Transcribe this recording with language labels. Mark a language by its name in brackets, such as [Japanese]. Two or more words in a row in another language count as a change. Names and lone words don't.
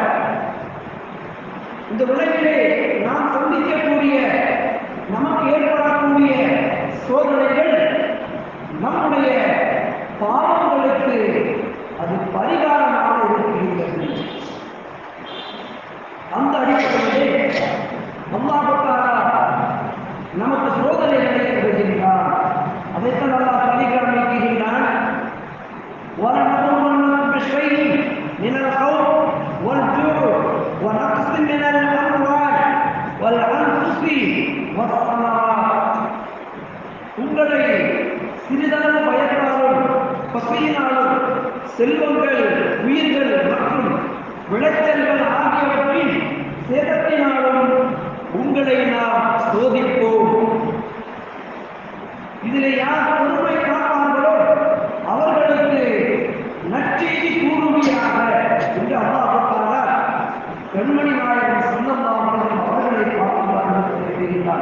[Tamil] இந்த உலகிலே நாம் சந்திக்கக்கூடிய நமக்கு ஏற்படக்கூடிய சோதனைகள் நம்முடைய பாவங்களுக்கு அது பரிகாரமாக இருக்கின்றது. அந்த அடிப்படையிலே அல்லாஹ் தஆலா நமக்கு சோதனைகளை தருகின்றான். அதைத்தான் அல்லாஹ் பரிகாரம் வைக்கின்றான். [Arabic] وَلَنَبْلُوَنَّكُمْ بِشَيْءٍ مِنَ الْخَوْفِ وَالْجُوعِ وَنَقْصٍ مِنَ الْأَمْوَالِ وَالْأَنْفُسِ وَالثَّمَرَاتِ [Tamil] உங்களை சிறிதளவு பயத்தாலும் பசியினாலும் செல்வங்கள், உயிர்கள் மற்றும் விளைச்சல்கள் ஆகியவற்றின் சேதத்தினாலும் உங்களை நாம் சோதிப்போம். இதில் யார் பொறுமை காப்பார்களோ அவர்களுக்கு நற்செய்தி கூறுமையாக என்று அல்லாஹ் தஆலா கண்மணி நாயகம் [Arabic] صلى الله عليه [Tamil] அவர்களை பார்த்து சொல்கிறார்.